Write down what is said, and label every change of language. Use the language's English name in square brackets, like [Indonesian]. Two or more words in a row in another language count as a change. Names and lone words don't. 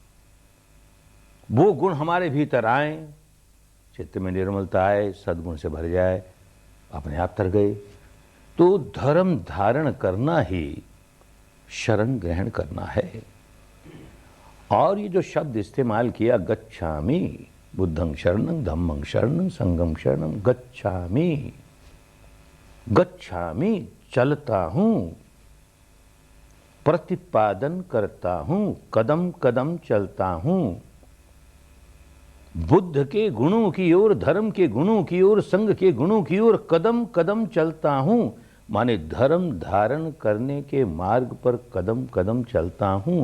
[Hindi] वो गुण हमारे भीतर आए, चित्त में निर्मलता आए, सद्गुण से भर जाए, अपने आप तर गए। तो धर्म धारण करना ही शरण ग्रहण करना है। और ये जो शब्द इस्तेमाल किया, [Pali] गच्छामि, बुद्धं शरणं, धम्मं शरणं, संघं शरणं, गच्छामि। [Hindi] गच्छामि चलता हूं, प्रतिपादन करता हूं, कदम कदम चलता हूं, बुद्ध के गुणों की ओर, धर्म के गुणों की ओर, संघ के गुणों की ओर कदम कदम चलता हूं। माने धर्म धारण करने के मार्ग पर कदम कदम चलता हूं।